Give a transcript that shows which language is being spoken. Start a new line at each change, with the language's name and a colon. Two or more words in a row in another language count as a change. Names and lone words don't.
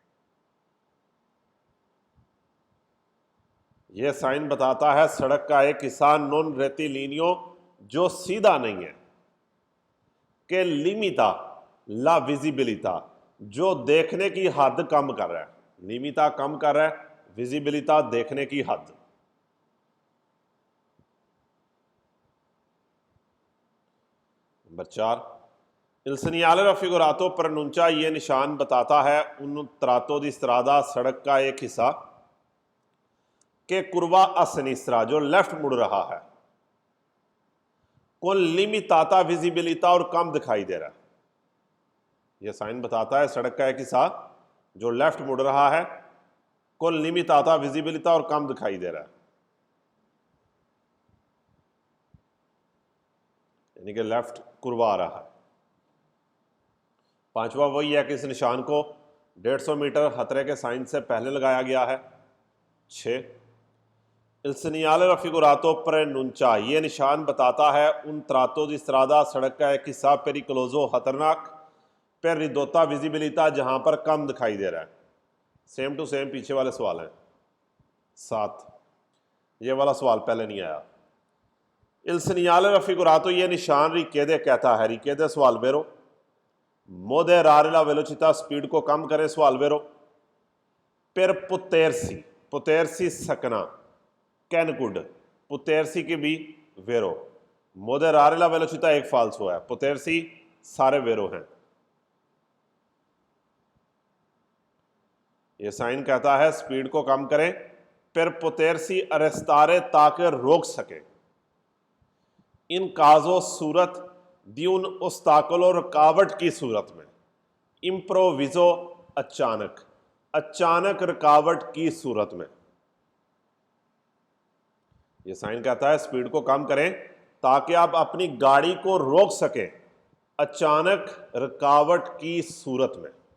Hindi: यह साइन बताता है सड़क का एक हिस्सा
Italian: non rettilineo
Hindi: जो सीधा नहीं है,
Italian: che limita la visibilità,
Hindi: जो देखने की हद कम कर रहा है, लिमिटा कम कर रहा है, विजिबिलिटा देखने की हद।
Italian: नंबर 4 il segnale raffigurato pronuncia,
Hindi: ये निशान बताता है
Italian: un tratto di strada,
Hindi: सड़क का एक हिस्सा
Italian: che curva a sinistra,
Hindi: जो लेफ्ट मुड़ रहा है,
Italian: con limitata visibilità,
Hindi: और कम दिखाई दे रहा है। ये साइन बताता है सड़क का एक हिस्सा जो लेफ्ट मुड़ रहा है,
Italian: con limitata visibilità
Hindi: और कम दिखाई दे रहा है, यानी कि लेफ्ट कुर्वा रहा है। पांचवा वही है कि इस निशान को 150 मीटर खतरे के साइन से पहले लगाया गया है।
Italian: 6 Il segnale raffigurato preannuncia,
Hindi: ये निशान बताता है
Italian: un tratto di strada,
Hindi: सड़क का एक हिस्सा pericoloso खतरनाक,
Italian: per ridotta visibilità
Hindi: जहां पर कम दिखाई दे रहा है। सेम टू सेम पीछे वाले सवाल हैं। 7 ये वाला सवाल पहले नहीं आया।
Italian: Il segnale raffigurato,
Hindi: ये निशान रिकेदे कहता है, रिकेदे सवाल वेरो,
Italian: moderare la velocità,
Hindi: स्पीड को कम करें सवाल वेरो,
Italian: per potersi, potersi सकना,
English: can could,
Italian: potersi
Hindi: की भी
Italian: वेरो, moderare la velocità
Hindi: एक फाल्सो है, potersi सारे वेरो हैं। ये साइन कहता है स्पीड को कम करें,
Italian: per potersi arrestare
Hindi: ताकि रोक सके,
Italian: in caso
Hindi: सूरत
Italian: di un ostacolo
Hindi: रुकावट की सूरत में, इम्प्रोविजो अचानक, अचानक रुकावट की सूरत में। ये साइन कहता है स्पीड को कम करें ताकि आप अपनी गाड़ी को रोक सकें अचानक रुकावट की सूरत में।